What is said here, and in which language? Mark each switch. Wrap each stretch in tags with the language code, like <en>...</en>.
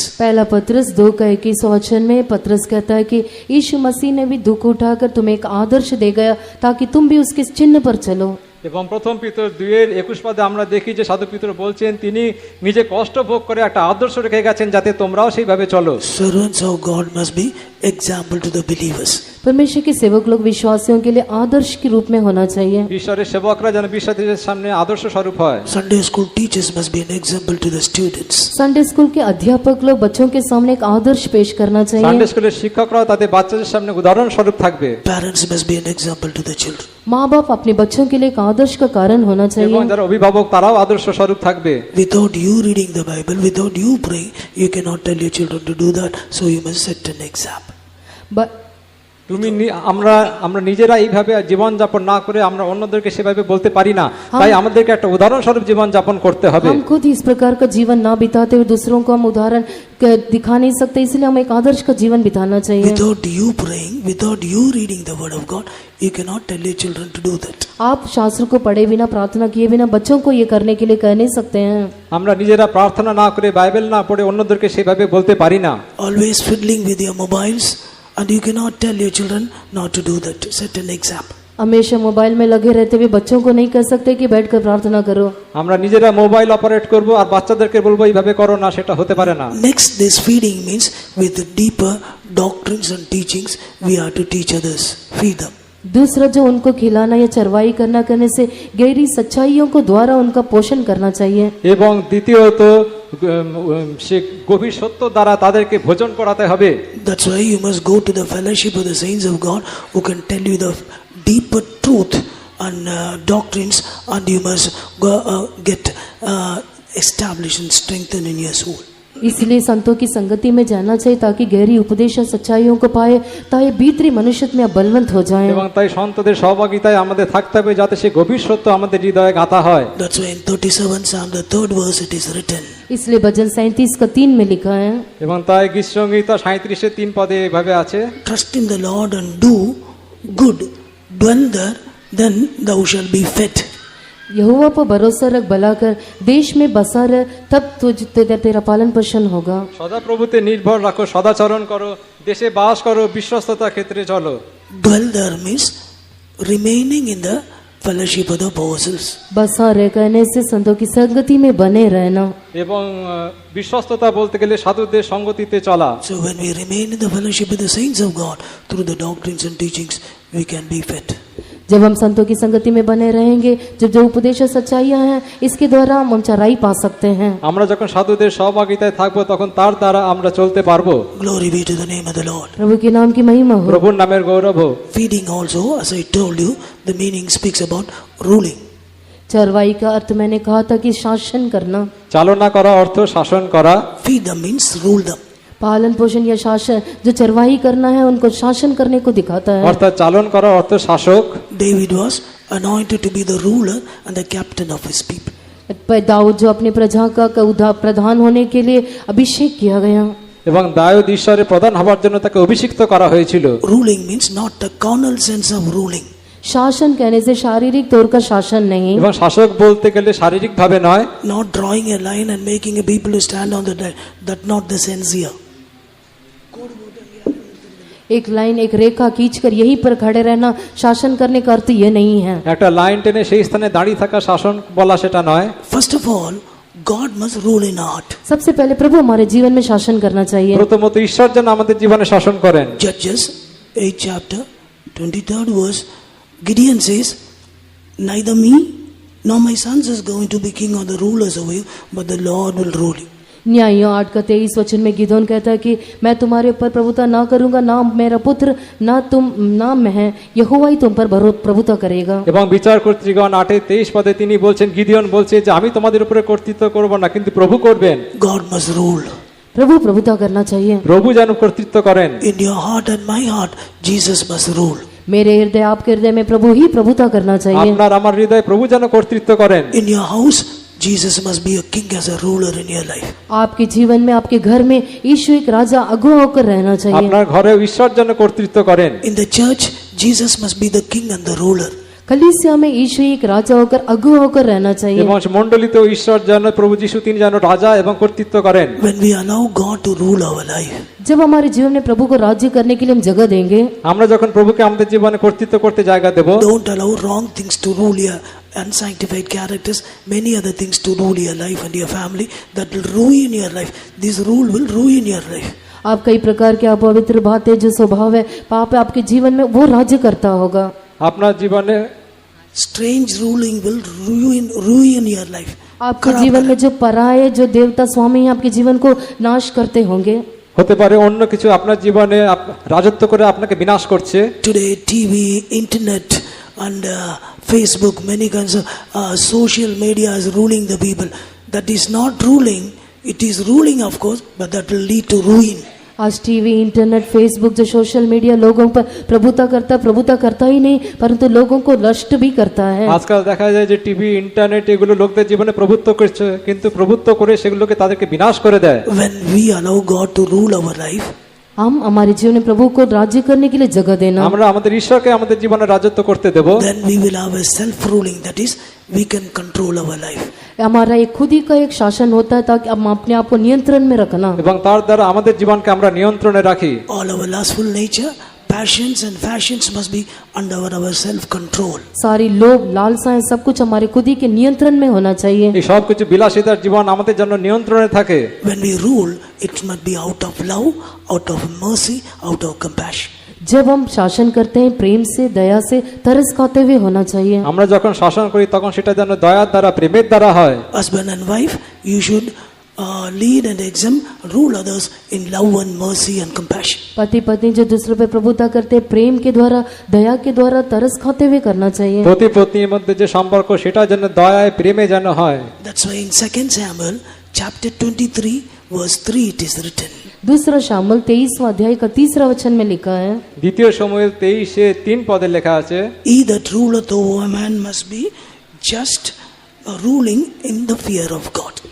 <hi>पहला पत्रस 2:21 वचन में पत्रस कहता है कि यीशु मसीह ने भी दुख उठाकर तुम्हें एक आदर्श दे गया ताकि तुम भी उसके चिन्ह पर चलो।</hi> <bn>এবং প্রথম পিতর 2:21 পদে আমরা দেখি যে সাধু পিতর বলছেন তিনি নিজে কষ্ট ভোগ করে একটা আদর্শ রেখে গেছেন যাতে তোমরাও সেইভাবে চলো।</bn> <en>Servants of God must be example to the believers.</en> <hi>परमेश्वर के सेवक लोग विश्वासियों के लिए आदर्श के रूप में होना चाहिए।</hi> <bn>ঈশ্বরের সেবকরা যেন বিশ্বাসীদের সামনে আদর্শ স্বরূপ হয়।</bn> <en>Sunday school teachers must be an example to the students.</en> <hi>Sunday school के अध्यापक लोग बच्चों के सामने एक आदर्श पेश करना</hi> <bn>সানডে</bn> <hi>चाहिए।</hi> <bn>স্কুলের শিক্ষকরাও তাদের বাচ্চাদের সামনে উদাহরণ স্বরূপ থাকবে।</bn> <en>Parents must be an example to the children.</en> <hi>माँ बाप अपने बच्चों के लिए एक आदर्श का कारण होना</hi> <bn>এবং</bn> <hi>चाहिए।</hi> <bn>যারা অভিভাবক তারাও আদর্শ স্বরূপ থাকবে।</bn> <en>Without you reading the Bible, without you praying, you cannot tell your children to do that. So you must set an example. ब-</en> <bn>আমরা নিজেরা এইভাবে জীবন যাপন না করে আমরা অন্যদেরকে সেভাবে বলতে পারি না, তাই আমাদেরকে একটা উদাহরণ স্বরূপ জীবন যাপন করতে হবে।</bn> <hi>हम खुद इस प्रकार का जीवन ना बिताते हुए दूसरों को हम उदाहरण दिखा नहीं सकते, इसलिए हमें एक आदर्श का जीवन बिताना चाहिए।</hi> <en>Without you praying, without you reading the word of God, you cannot tell your children to do that.</en> <hi>आप शास्त्र को पढ़े बिना, प्रार्थना किए बिना बच्चों को ये करने के लिए कह नहीं सकते हैं।</hi> <bn>আমরা নিজেরা প্রার্থনা না করে বাইবেল না পড়ে অন্যদেরকে সেভাবে বলতে পারি না।</bn> <en>Always fiddling with your mobiles, and you cannot tell your children not to do that. Set an example.</en> <hi>हमेशा मोबाइल में लगे रहते हुए बच्चों को नहीं कह सकते कि बैठकर प्रार्थना करो।</hi> <bn>আমরা নিজেরা মোবাইল অপারেট করব আর বাচ্চাদেরকে বলবো এইভাবে করো না, সেটা হতে পারে না।</bn> <en>Next, this feeding means with the deeper doctrines and teachings, we are to teach others. Feed them.</en> <hi>दूसरा जो उनको खिलाना या चरवाई करना करने से गहरी सच्चाइयों को द्वारा उनका पोषण करना चाहिए।</hi> <bn>এবং দ্বিতীয়ত সে গভীর সত্য দ্বারা তাদেরকে ভোজন করাতে হবে।</bn> <en>That's why you must go to the fellowship of the saints of God who can tell you the deeper truth and doctrines, and you must go, get established and strengthened in your soul.</en> <hi>इसलिए संतों की संगति में जाना चाहिए ताकि गहरी उपदेश और सच्चाइयों को पाए ताकि भीतरी मनुष्य में बलवंत हो जाए।</hi> <bn>এবং তাই সন্তদের সহভাগিতায় আমাদের থাকতে হবে যাতে সেই গভীর সত্য আমাদের হৃদয়ে গাঁথা হয়।</bn> <en>That's why in 37 Psalm, the 3rd verse, it is written,</en> <hi>इसलिए भजन 37 का 3 में लिखा है,</hi> <bn>এবং তাই গীতসংহিতা 37-এর 3 পদে এভাবে আছে,</bn> <en>trust in the Lord and do good, dwell there, then thou shalt be fed.</en> <hi>यहोवा पर भरोसा रख, भला कर, देश में बसा रह, तब तेरा पालन पोषण होगा।</hi> <bn>সদাপ্রভুতে নির্ভর রাখো, সদাচরণ করো, দেশে বাস করো, বিশ্বস্ততা ক্ষেত্রে চলো।</bn> <en>Dwell there means remaining in the fellowship of the apostles.</en> <hi>बसा रह कहने से संतों की संगति में बने रहना।</hi> <bn>এবং বিশ্বস্ততা বলতে গেলে সাধুদের সঙ্গতিতে চলা।</bn> <en>So when we remain in the fellowship with the saints of God through the doctrines and teachings, we can be fed.</en> <hi>जब हम संतों की संगति में बने रहेंगे, जब जो उपदेश और सच्चाइयां हैं, इसके द्वारा हम चराई पा सकते हैं।</hi> <bn>আমরা যখন সাধুদের সহভাগিতায় থাকবো তখন তার দ্বারা আমরা চলতে পারবো।</bn> <en>Glory be to the name of the Lord.</en> <hi>प्रभु के नाम की महिमा हो।</hi> <bn>প্রভুর নামের গৌরব হোক।</bn> <en>Feeding also, as I told you, the meaning speaks about ruling.</en> <hi>चरवाई का अर्थ मैंने कहा था कि शासन करना।</hi> <bn>চালনা করা অর্থ শাসন করা।</bn> <en>Feed them means rule them.</en> <hi>पालन पोषण या शासन, जो चरवाही करना है उनको शासन करने को दिखाता है।</hi> <bn>অর্থাৎ চালন করা অর্থ শাসক।</bn> <en>David was anointed to be the ruler and the captain of his people.</en> <hi>Dawood जो अपनी प्रजा का प्रधान होने के लिए अभिषेक किया गया,</hi> <bn>এবং দাউদ ঈশ্বরের প্রধান হবার জন্য তাকে অভিষিক্ত করা হয়েছিল।</bn> <en>Ruling means not the carnal sense of ruling.</en> <hi>शासन कहने से शारीरिक तौर का शासन नहीं,</hi> <bn>এবং শাসক বলতে গেলে শারীরিক ভাবে নয়।</bn> <en>Not drawing a line and making a people to stand on the that not the sense here.</en> <hi>एक लाइन एक रेखा खींचकर यहीं पर खड़े रहना शासन करने का अर्थ ये नहीं है।</hi> <bn>একটা লাইন টেনে সেই স্থানে দাঁড়িয়ে থাকা শাসন বলা সেটা নয়।</bn> <en>First of all, God must rule in our heart.</en> <hi>सबसे पहले प्रभु हमारे जीवन में शासन करना चाहिए।</hi> <bn>প্রথমত ঈশ্বর যেন আমাদের জীবনে শাসন করেন।</bn> <en>Judges 8 chapter 23rd verse, Gideon says, neither me nor my sons is going to be king or the rulers over you, but the Lord will rule you.</en> <hi>न्यायियों 8 का 23 वचन में गिदोन कहता है कि मैं तुम्हारे ऊपर प्रभुता ना करूंगा, ना मेरा पुत्र, ना मैं, यहोवा ही तुम पर प्रभुता करेगा।</hi> <bn>এবং বিচার কর্তৃগণ 8:23 পদে তিনি বলছেন, গিদিয়ন বলছে যে আমি তোমাদের উপরে কর্তৃত্ব করব না, কিন্তু প্রভু করবেন।</bn> <en>God must rule.</en> <hi>प्रभु प्रभुता करना चाहिए।</hi> <bn>প্রভু যেন কর্তৃত্ব করেন।</bn> <en>In your heart and my heart, Jesus must rule.</en> <hi>मेरे हृदय आपके हृदय में प्रभु ही प्रभुता करना चाहिए।</hi> <bn>আপনার আমার হৃদয়ে প্রভু যেন কর্তৃত্ব করেন।</bn> <en>In your house, Jesus must be a king as a ruler in your life.</en> <hi>आपके जीवन में, आपके घर में यीशु एक राजा अगुआ होकर रहना चाहिए।</hi> <bn>আপনার ঘরে ঈশ্বর যেন কর্তৃত্ব করেন।</bn> <en>In the church, Jesus must be the king and the ruler.</en> <hi>कलीसिया में यीशु एक राजा होकर अगुआ होकर रहना चाहिए।</hi> <bn>এবং মণ্ডলীতেও ঈশ্বর যেন প্রভু যিশু তিনি যেন রাজা এবং কর্তৃত্ব করেন।</bn> <en>When we allow God to rule our life,</en> <hi>जब हमारे जीवन में प्रभु को राज्य करने के लिए हम जगह देंगे,</hi> <bn>আমরা যখন প্রভুকে আমাদের জীবনে কর্তৃত্ব করতে জায়গা দেব,</bn> <en>don't allow wrong things to rule your unsanctified characters, many other things to rule your life and your family, that will ruin your life. This rule will ruin your life.</en> <hi>आप कई प्रकार के अपवित्र बातें, जो स्वभाव है पाप है आपके जीवन में, वो राज्य करता होगा।</hi> <bn>আপনার জীবনে</bn> <en>Strange ruling will ruin your life.</en> <hi>आपके जीवन में जो पराये, जो देवता स्वामी हैं, आपके जीवन को नाश करते होंगे।</hi> <bn>হতে পারে অন্য কিছু আপনার জীবনে রাজত্ব করে আপনাকে বিনাশ করছে।</bn> <en>Today, TV, internet, and Facebook, many kinds of social media is ruling the people. That is not ruling. It is ruling, of course, but that will lead to ruin.</en> <hi>आज टीवी, इंटरनेट, फेसबुक, जो social media लोगों पर प्रभुता करता ही नहीं, परंतु लोगों को नष्ट भी करता है।</hi> <bn>আজকাল দেখা যায় যে টিভি, ইন্টারনেট এগুলো লোকদের জীবনে প্রভুত্ব করছে, কিন্তু প্রভুত্ব করে সেগুলোকে তাদেরকে বিনাশ করে দেয়।</bn> <en>When we allow God to rule our life,</en> <hi>हम हमारे जीवन में प्रभु को राज्य करने के लिए जगह देना,</hi> <bn>আমরা আমাদের ঈশ্বরকে আমাদের জীবনে রাজত্ব করতে দেব।</bn> <en>then we will have a self-ruling. That is, we can control our life.</en> <hi>हमारा एक खुद ही का एक शासन होता है ताकि हम अपने आप को नियंत्रण में रखना।</hi> <bn>এবং তার দ্বারা আমাদের জীবনকে আমরা নিয়ন্ত্রণে রাখি।</bn> <en>All our lustful nature, passions and fashions must be under our self-control.</en> <hi>सारी लोभ, लालसाएं, सब कुछ हमारे खुद ही के नियंत्रण में होना चाहिए।</hi> <bn>এই সব কিছু বিলাসিতার জীবন আমাদের জন্য নিয়ন্ত্রণে থাকে।</bn> <en>When we rule, it must be out of love, out of mercy, out of compassion.</en> <hi>जब हम शासन करते हैं प्रेम से, दया से, तरस खाते हुए होना चाहिए।</hi> <bn>আমরা যখন শাসন করি তখন সেটা যেন দয়ার দ্বারা, প্রেমের দ্বারা হয়।</bn> <en>Husband and wife, you should lead and rule others in love and mercy and compassion.</en> <hi>पति पत्नी जो दूसरों पे प्रभुता करते हैं, प्रेम के द्वारा, दया के द्वारा, तरस खाते हुए करना चाहिए।</hi> <bn>পতি পত্নীর মধ্যে যে সম্পর্ক সেটা যেন দয়ায়, প্রেমে যেন হয়।</bn> <en>That's why in 2 Samuel chapter 23 verse 3 it is written,</en> <hi>दूसरा शामुएल 23वां अध्याय का 3रा वचन में लिखा है,</hi> <bn>দ্বিতীয় শমূয়েল 23:3 পদে লেখা আছে,</bn> <en>he that ruleth over a man must be just, ruling in the fear of God.</en>